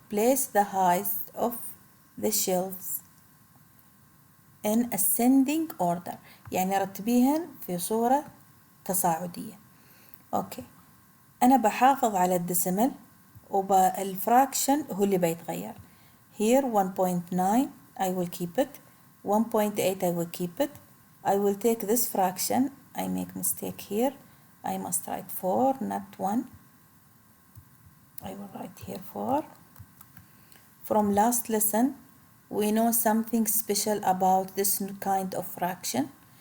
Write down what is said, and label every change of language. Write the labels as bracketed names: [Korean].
[English] Place the height of the shelves in ascending order. [Arabic] يعني رتبيهن في صورة تصاعدية. أوكي. أنا بحافظ على الديسيمل والفراكشن هو اللي بيتغير. [English] Here 1.9 I will keep it. 1.8 I will keep it. I will take this fraction. I make mistake here. I must write 4 not 1. I will write here 4. From last lesson we know something special about this kind of fraction.